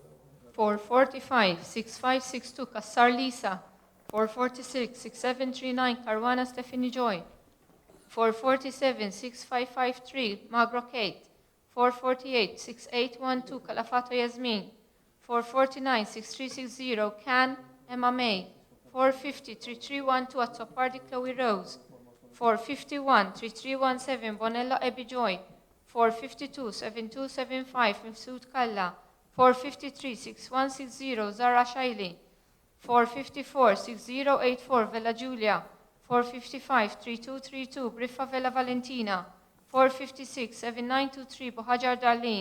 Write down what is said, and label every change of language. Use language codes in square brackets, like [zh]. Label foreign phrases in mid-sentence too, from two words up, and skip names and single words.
[mt] 445-6562 Kassar Lisa. 446-6739 Caruana Stephanie Joy. 447-6553 Magro Kate. 448-6812 Calafato Yasmin. 449-6360 Can Emma May. 450-3312 Azzopardi Chloe Rose. 451-3317 Bonella Abby Joy. 452-7275 Mifsud Kalla. 453-6160 Zara Shaili. 454-6084 Vella Giulia. 455-3232 Briffa Vella Valentina. 456-7923 Bohajar Darlene.